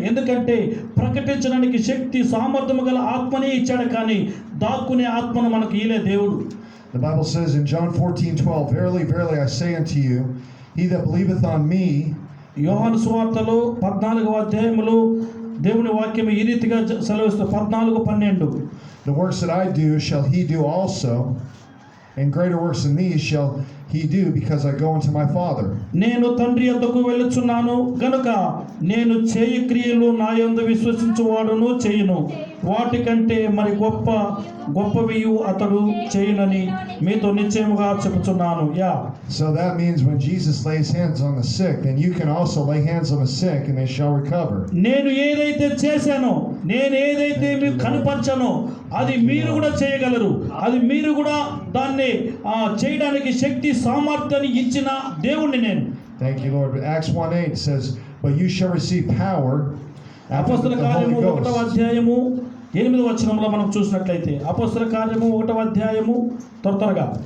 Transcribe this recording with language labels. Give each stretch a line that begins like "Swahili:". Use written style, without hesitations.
Telugu: ఎందుకంటే ప్రకటించడానికి శక్తి సామర్థ్యము గల ఆత్మని ఇచ్చాడు, కానీ దాక్కునే ఆత్మను మనకి ఇయ్యలే దేవుడు.
English: The Bible says in John 14:12, verily, verily, I say unto you, he that believeth on me.
Telugu: యోహాను సువార్తలో 14వ అధ్యాయములో దేవుని వాక్యం ఈ రీతిగా సెలవిస్తూ 14:12,
English: the works that I do shall he do also, and greater works than these shall he do, because I go unto my Father.
Telugu: నేను తండ్రి యొద్దకు వెళ్ళుచున్నాను గనుక నేను చేయ క్రియలు నా యందు విశ్వసించువాడును చేయును, వాటికంటే మరి గొప్పవి అతడు చేయునని మీతో నిశ్చయముగా చెప్పుచున్నాను.
English: So that means when Jesus lays hands on the sick, then you can also lay hands on the sick and they shall recover.
Telugu: నేను ఏదైతే చేశానో, నేను ఏదైతే మీకు కనపరచానో అది మీరు కూడా చేయగలరు. అది మీరు కూడా దాన్ని చేయడానికి శక్తి సామర్థ్యాన్ని ఇచ్చిన దేవుణ్ణి నేను.
English: Thank you, Lord. But Acts 1:8 says, but you shall receive power after
Telugu: అపోస్తల
English: the Holy
Telugu: కార్యము 1వ
English: Ghost.
Telugu: అధ్యాయము 8వ వచనంలో మనం చూసినట్లయితే అపోస్తల కార్యము 1వ అధ్యాయము త్వరగా